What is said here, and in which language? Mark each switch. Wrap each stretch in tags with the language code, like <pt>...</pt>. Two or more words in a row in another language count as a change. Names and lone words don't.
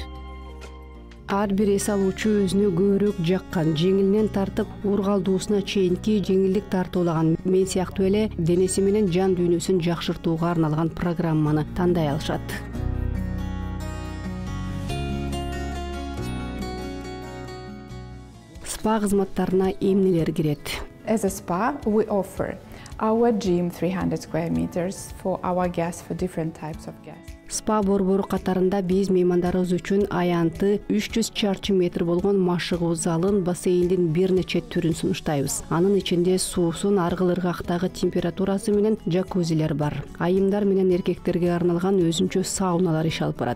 <ky>Ар бир эс алуучу өзүнө көбүрөөк жаккан, жеңилинен тартып ургалдуусуна чейинки жеңилдик тартуулаган, мен сыяктуу эле денеси менен жан дүйнөсүн жакшыртууга арналган программаны тандай алышат. Спа кызматтарына эмнелер кирет?</ky> <en>As a spa, we offer our gym 300 square meters for our guests, for different types of guests.</en> <ky>Спа борбору катарында биз меймандарыбыз үчүн аянты 300 чарчы метр болгон машыгуу залын, бассейндин бир нече түрүн сунуштайбыз. Анын ичинде суусун аргыл ыргактагы температурасы менен джакузилер бар. Айымдар менен эркектерге арналган өзүнчө сауналар иш алып барат.</ky>